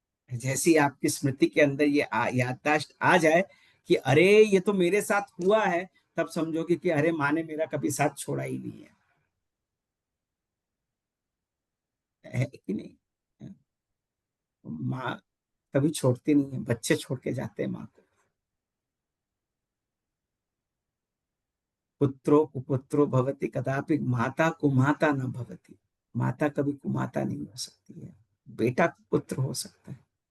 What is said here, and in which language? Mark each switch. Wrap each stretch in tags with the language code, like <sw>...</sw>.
<hi>जैसी आपकी स्मृति के अंदर ये याददाश्त आ जाए कि अरे ये तो मेरे साथ हुआ है, तब समझोगे कि अरे माँ ने मेरा कभी साथ छोड़ा ही नहीं है कि नहीं? माँ कभी छोड़ती नहीं है, बच्चे छोड़ के जाते हैं माँ को।</hi> <sa>पुत्रो कुपुत्रो भवति कदापि माता कुमाता न भवति।</sa> <hi>माता कभी कुमाता नहीं हो सकती है, बेटा पुत्र हो सकता है।</hi>